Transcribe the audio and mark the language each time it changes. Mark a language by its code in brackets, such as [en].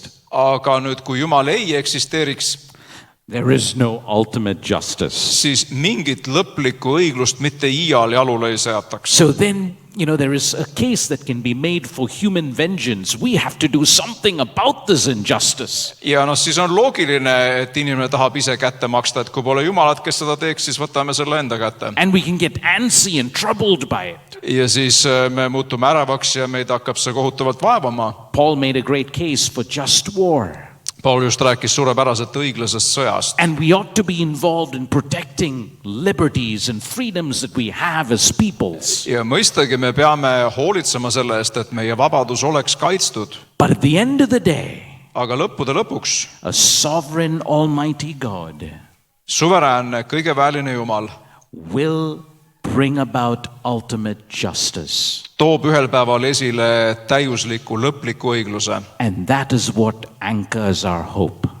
[et] Aga nüüd, kui Jumal ei eksisteeriks, [en] there is no ultimate justice. [et] siis mingit lõplikku õiglust mitte iial jalule ei seataks. [en] So then, there is a case that can be made for human vengeance. We have to do something about this injustice. [et] Ja siis on loogiline, et inimene tahab ise kätte maksta, et kui pole Jumalat, kes seda teeks, siis võtame selle enda kätte. [en] And we can get antsy and troubled by it. [et] Ja siis me muutume äravaks ja meid hakkab see kohutavalt vaevama. [en] Paul made a great case for just war. [et] Paul just rääkis suurepäraselt õiglasest sõjast. [en] And we ought to be involved in protecting liberties and freedoms that we have as peoples. [et] Ja mõistagi me peame hoolitsema selle eest, et meie vabadus oleks kaitstud. [en] But at the end of the day, [et] Aga lõppude lõpuks [en] a sovereign almighty God [et] suveräänne, kõigeväeline Jumal [en] will bring about ultimate justice. [et] toob ühel päeval esile täiusliku lõpliku õigluse. [en] And that is what anchors our hope.